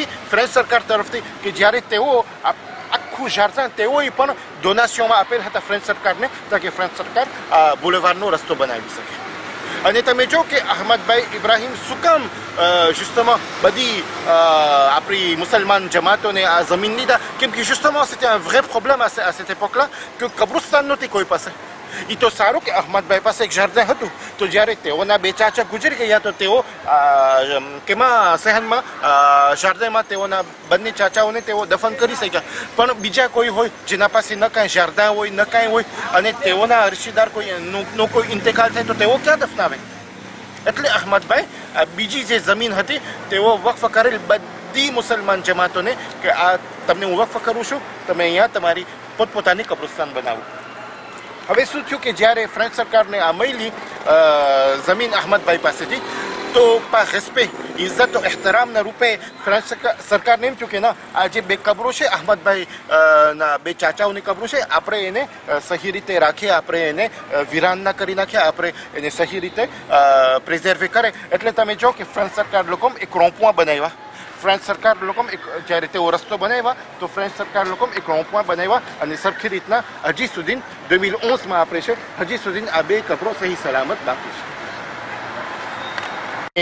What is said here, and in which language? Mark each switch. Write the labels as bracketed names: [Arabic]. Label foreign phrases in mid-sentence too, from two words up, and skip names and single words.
[Gujarati] ફ્રેન્ચ સરકાર તરફથી, કે જ્યારે તેઓ આખું જાર્દન તેઓએ પણ ડોનેશનમાં આપેલ હતા ફ્રેન્ચ સરકારને, તાકે ફ્રેન્ચ સરકાર બુલેવારનો રસ્તો બનાવી શકે. અને તમે જો કે અહમદભાઈ ઇબ્રાહીમ શું કામ justement બધી આપણી મુસલમાન જમાતોને આ જમીન લીધા? કેમ કે [French] justement c'était un vrai problème à cette époque-là [Gujarati] કે કબ્રસ્તાન નહોતી કોઈ પાસે. એ તો સારું કે અહમદભાઈ પાસે એક જાર્દન હતું, તો જ્યારે તેઓના બે ચાચા ગુજરી ગયા તો તેઓ કેમાં સહેનમાં જાર્દનમાં તેઓના બંને ચાચાઓને તેઓ દફન કરી શક્યા. પણ બીજા કોઈ હોય જેના પાસે ન કાંઈ જાર્દન હોય ન કાંઈ હોય અને તેઓના રીશીદાર નો કોઈ ઇન્તેકાલ થાય તો તેઓ ક્યાં દફનાવે? એટલે અહમદભાઈ બીજી જે જમીન હતી તેઓ વક્ફ કરેલ બધી મુસલમાન જમાતોને કે આ તમને હું વક્ફ કરું છું, તમે અહીંયા તમારી પોતપોતાની કબ્રસ્તાન બનાવો. હવે શું થયું કે જ્યારે ફ્રેન્ચ સરકારને આ મળી જમીન અહમદભાઈ પાસેથી, તો [French] par respect [Gujarati] ઇજ્જત તો એહતરામના રૂપે ફ્રેન્ચ સરકારને એમ થયું કે ના, આ જે બે કબરો છે અહમદભાઈ ના બે ચાચાઓની કબરો છે, આપણે એને સહી રીતે રાખીએ, આપણે એને વિરાન ના કરી નાખીએ, આપણે એને સહી રીતે પ્રિઝર્વે કરે. એટલે તમે જો કે ફ્રેન્ચ સરકાર લોકો એક રોંપવા બનાવ્યા. ફ્રેન્ચ સરકાર લોકો જ્યારે તેઓ રસ્તો બનાવ્યા તો ફ્રેન્ચ સરકાર લોકો એક રોંપવા બનાવ્યા અને સરખી રીતના હજી સુધી 2011માં આપણે છે, હજી સુધી આ બે કબરો સહી સલામત બાકી છે.